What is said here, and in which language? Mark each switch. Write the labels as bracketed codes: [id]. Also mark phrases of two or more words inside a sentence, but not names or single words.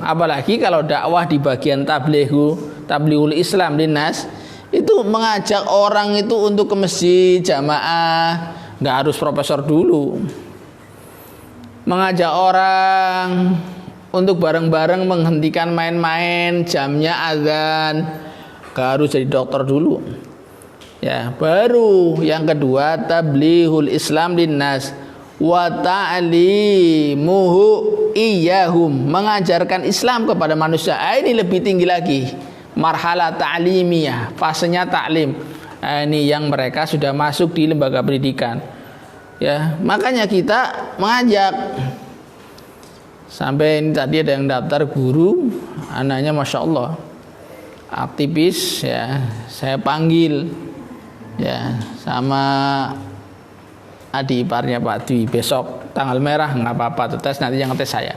[id] Apalagi kalau dakwah di bagian [ar] تبليغ الإسلام للناس, [id] itu mengajak orang itu untuk ke masjid jamaah, nggak harus profesor dulu. Mengajak orang untuk bareng-bareng menghentikan main-main, jamnya azan, gak harus jadi dokter dulu. Ya, baru yang kedua [ar] تبليغ الإسلام للناس وتعليمه إياهم, [id] mengajarkan Islam kepada manusia. Ini lebih tinggi lagi, [ar] مرحلة تعليمية, [id] fasenya ta'lim. Ini yang mereka sudah masuk di lembaga pendidikan. Ya, makanya kita mengajak. Sampai ini tadi ada yang daftar guru, anaknya [ar] ما شاء الله [id] aktivis ya, saya panggil ya sama adik iparnya Pak Dwi, besok tanggal merah nggak apa-apa, tes nanti yang ngetes saya.